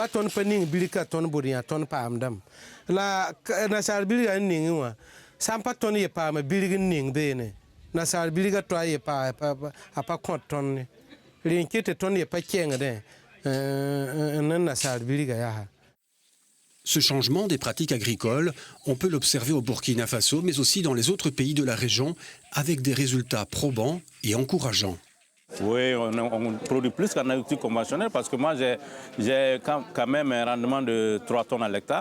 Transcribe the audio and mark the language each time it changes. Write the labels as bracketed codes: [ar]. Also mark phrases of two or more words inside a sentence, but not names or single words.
[mos] ton paning bilika ton buriya ton pamdam la na sar biliga ning wa sampa ton ye pa ma biliga ning bene na sar biliga to ye pa apa kont ton rinkete ton ye pa kenga de na sar biliga ya. [fr] Ce changement des pratiques agricoles, on peut l'observer au Burkina Faso, mais aussi dans les autres pays de la région, avec des résultats probants et encourageants. Oui, on produit plus qu'en agriculture conventionnelle parce que moi j'ai quand même un rendement de 3 tonnes à l'hectare.